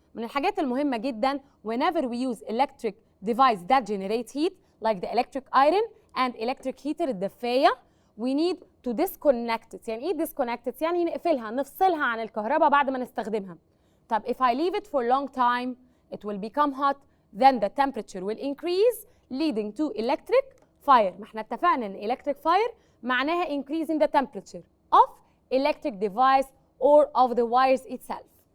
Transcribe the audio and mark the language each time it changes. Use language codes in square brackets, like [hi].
[ar] من الحاجات المهمة جدا [en] whenever we use electric device that generate heat like the electric iron and electric heater الدفاية we need to disconnect it. [ar] يعني ايه disconnect it؟ يعني نقفلها نفصلها عن الكهرباء بعد ما نستخدمها. [en] طب if I leave it for a long time it will become hot then the temperature will increase leading to electric fire. [ar] ما احنا اتفقنا ان [en] electric fire معناها increase in the temperature of electric device or of the wires itself.